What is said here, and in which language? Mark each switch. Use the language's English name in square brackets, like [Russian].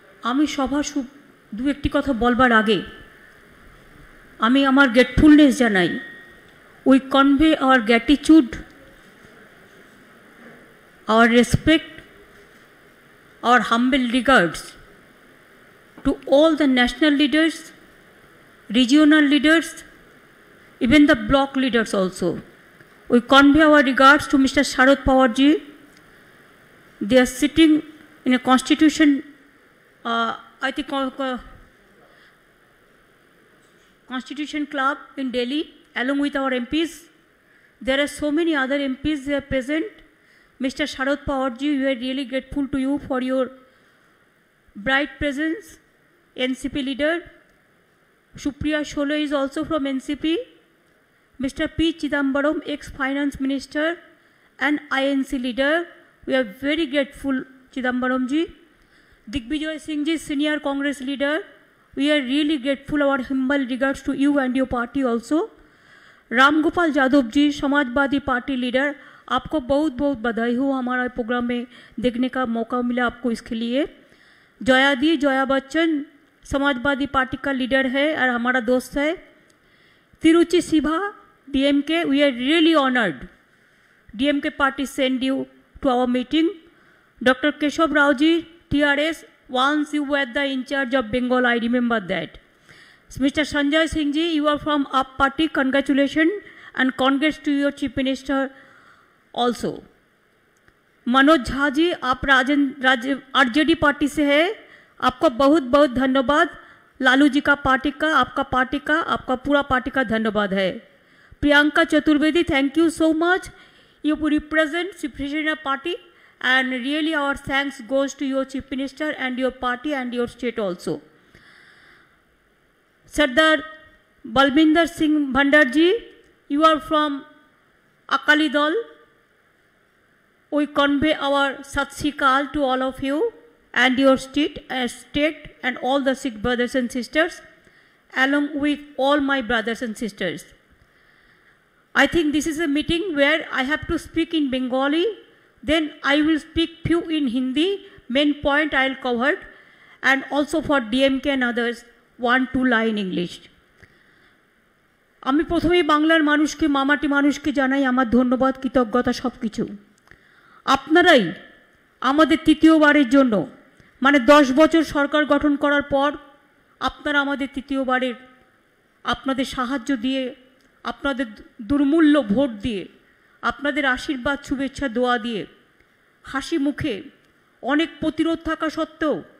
[Bangla] আমি সবার দু একটি কথা বলবার আগে আমি আমার গ্রেটফুলনেস জানাই। [English] We convey our gratitude, our respect, our humble regards to all the national leaders, regional leaders, even the block leaders also. We convey our regards to Mr. Sharad Pawar ji. They are sitting in a constitution, I think Constitution Club in Delhi along with our MPs. There are so many other MPs they are present. Mr. Sharad Pawar ji, we are really grateful to you for your bright presence. NCP leader Supriya Shole is also from NCP. Mr. P. Chidambaram, ex-finance minister and INC leader, we are very grateful, Chidambaram ji. Digvijay Singh ji, senior Congress leader, we are really grateful. Our humble regards to you and your party also. [Hindi] Ram Gopal Yadav ji, Samajwadi Party leader, आपको बहुत बहुत बधाई हो, हमारा programme में देखने का मौका मिला आपको, इसके लिए। जया बच्चन समाजवादी पार्टी का लीडर है और हमारा दोस्त है। [English] Tiruchi Siva DMK, we are really honoured, DMK party send you to our meeting. Doctor Keshav Rao ji TRS, once you were the in charge of Bengal, I remember that. Mr. Sanjay Singh ji, you are from UP party, congratulations and congrats to your chief minister also. [Hindi] Manoj Jha ji, आप RJD party से है, आपका बहुत बहुत धन्यवाद। लालू जी का party का, आपका पार्टी का, आपका पूरा पार्टी का धन्यवाद है। [English] Priyanka Chaturvedi, thank you so much, you represent Shivsena party and really our thanks goes to your chief minister and your party and your state also. Sardar Balwinder Singh Bhandar ji, you are from Akali Dal. We convey our Sat Sri Akal to all of you and your state and all the Sikh brothers and sisters, along with all my brothers and sisters. I think this is a meeting where I have to speak in Bengali, then I will speak few in Hindi, main point I will cover, and also for DMK and others, 1-2 line English. [Bangla] আমি প্রথমেই বাংলার মানুষকে, মামাটি মানুষকে জানাই আমার ধন্যবাদ, কৃতজ্ঞতা সব কিছু। আপনারাই আমাদের তৃতীয়বারের জন্য, মানে 10 বছর সরকার গঠন করার পর আপনারা আমাদের তৃতীয়বারের আপনাদের সাহায্য দিয়ে, আপনাদের দুর্মূল্য ভোট দিয়ে, আপনাদের আশীর্বাদ শুভেচ্ছা দোয়া দিয়ে, হাসি মুখে অনেক প্রতিরোধ থাকা সত্ত্বেও,